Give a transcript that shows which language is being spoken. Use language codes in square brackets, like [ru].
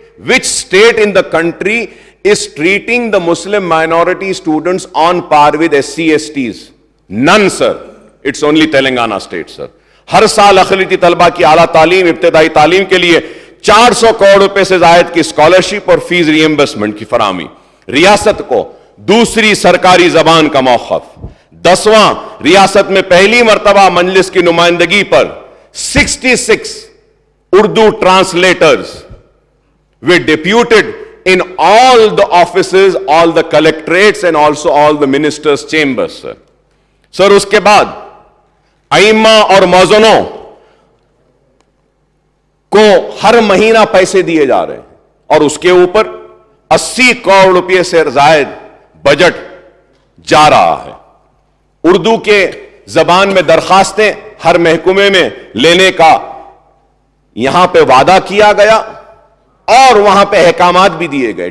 [en] which state in the country is treating the Muslim minority students on par with SC/STs? None sir. It's only Telangana state sir. [ur] ہر سال اقلیتی طلبہ کی اعلیٰ تعلیم, ابتدائی تعلیم کے لیے 400 کروڑ روپے سے زائد کی اسکالرشپ اور فیس ری ایمبرسمنٹ کی فراہمی. ریاست کو دوسری سرکاری زبان کا موقف. 10واں ریاست میں پہلی مرتبہ مجلس کی نمائندگی پر 66 Urdu translators [en] were deputed in all the offices, all the collectorates and also all the ministers' chambers sir. [ur] سر اس کے بعد ائمہ اور موذنوں کو ہر مہینہ پیسے دیے جا رہے ہیں اور اس کے اوپر 80 کروڑ روپے سے زائد بجٹ جا رہا ہے. اردو کے زبان میں درخواستیں ہر محکمے میں لینے کا یہاں پہ وعدہ کیا گیا اور وہاں پہ احکامات بھی دیے گئے.